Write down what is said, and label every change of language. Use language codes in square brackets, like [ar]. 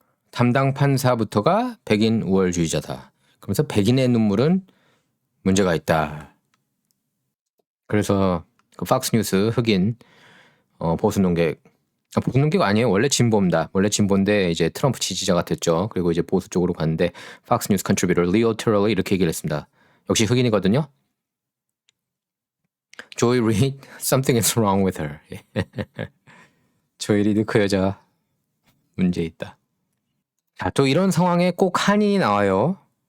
[ko] 담당 판사부터가 백인 우월주의자다. 그러면서 백인의 눈물은 문제가 있다. 그래서 그 팍스뉴스 흑인 보수 논객, 보수 논객 아니에요. 원래 진보입니다. 원래 진보인데 이제 트럼프 지지자가 됐죠. 그리고 이제 보수 쪽으로 갔는데 팍스뉴스 컨트리뷰터 리오 테럴이 이렇게 얘기를 했습니다. 역시 흑인이거든요. [en] 조이 리드, something is wrong with her. [ko] 조이 리드 그 여자 문제 있다. 자, 또 이런 상황에 꼭 한인이 나와요.